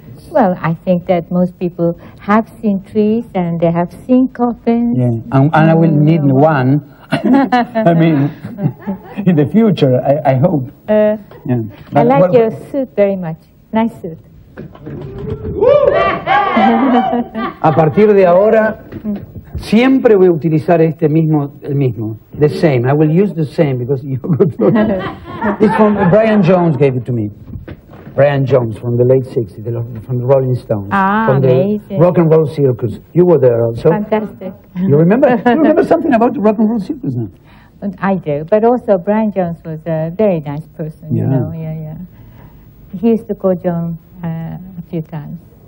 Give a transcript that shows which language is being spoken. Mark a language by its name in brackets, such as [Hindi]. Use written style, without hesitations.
[English] Well, I think that most people have seen trees and they have seen coffins. Yeah, and I will need one. In the future, I hope. I like your suit very much. Nice suit. [Spanish] A partir de ahora, siempre voy a utilizar el mismo, [English] the same. I will use the same because you it's from Brian Jones gave it to me. Brian Jones from the late 60s, from the Rolling Stones, from amazing. The Rock and Roll Circus. You were there also. Fantastic. You remember? You remember something about the Rock and Roll Circus now? I do, but also Brian Jones was a very nice person. Yeah. You know, yeah. He used to call John a few times.